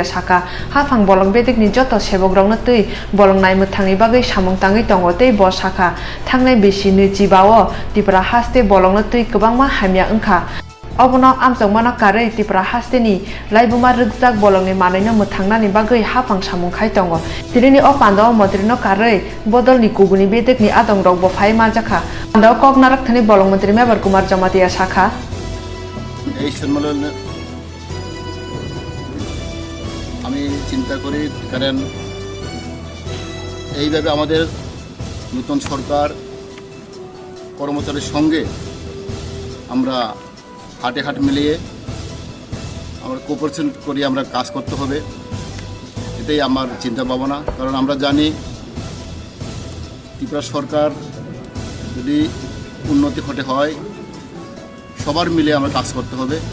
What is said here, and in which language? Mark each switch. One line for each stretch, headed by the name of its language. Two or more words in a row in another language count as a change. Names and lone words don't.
Kok Borok: साका हाफां बलं बेदिकनि जत सेबक रंनो तै बलं नायमुथांनि बागै सामुंताङै दंगो तै ब साखा थांनाय बेसि नैजिबावो त्रिपुरा हास्ते बलंनो तै गोबांमा हामिया ओंखा अबनो आमजोंमाना कारै त्रिपुरा हास्तेनि लाइबुमा रुगजाक बलंनि मानैनो मुथांनानि बागै हाफां सामुंखाय दङ तिरिनि अ पान्दाव मन्त्रिनो कारै बदलनि गुगुनि बेदेकनि आदं रग बफाय माजाखा पान्दाव कगनारकथनि बलं मन्त्री मेबर कुमार जमातिया साखा
Bangla: এই সম্মেলন আমি চিন্তা করি কারণ এইভাবে আমাদের নতুন সরকার কর্মচারীর সঙ্গে আমরা হাটে হাট মিলিয়ে আমরা কোঅপারেশন করি আমরা কাজ করতে হবে এটাই আমার চিন্তা ভাবনা কারণ আমরা জানি ত্রিপুরা সরকার যদি উন্নতি ঘটে হয় সবার মিলে আমরা কাজ করতে হবে